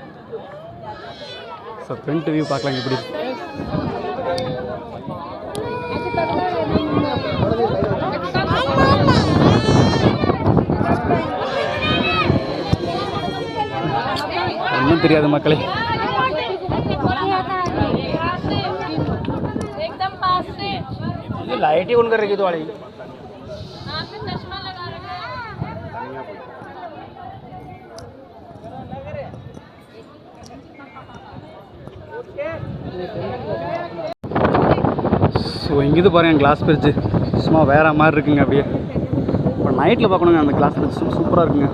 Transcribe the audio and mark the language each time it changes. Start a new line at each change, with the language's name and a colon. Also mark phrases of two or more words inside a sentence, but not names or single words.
Tamil: ஸோ
English: front view
Tamil: பார்க்கலாம் எப்படி. ஒன்றும் தெரியாது மக்களே.
Hindi: लाइट ही ऑन कर रखी तो वाली आपने चश्मा लगा रखा है.
Tamil: ஸோ இங்கேருந்து பாருங்கள்
English: glass bridge
Tamil: சும்மா வேறு மாதிரி இருக்குங்க அப்படியே. இப்போ நைட்டில் பார்க்கணுங்க அந்த
English: glass bridge
Tamil: சூப்பராக இருக்குங்க.